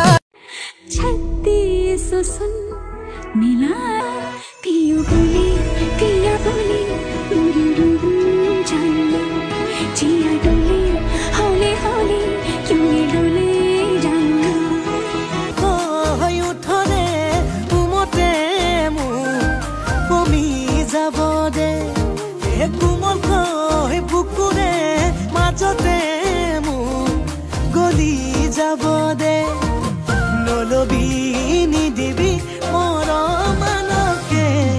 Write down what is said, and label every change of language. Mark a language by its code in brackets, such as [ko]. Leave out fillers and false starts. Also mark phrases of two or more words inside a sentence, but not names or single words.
[hi] छत्तीस सुन मिला पियो बोली पिया बोली जाने जिया डोले हौले हौले क्यों डोले जाना [as] হৈ উঠৰে উমতে মোৰ কমি যাব দে কোমল হৈ বুকুৰে মাজতে মোৰ গলি যাব দে নলবি নিদিবি মৰমানকে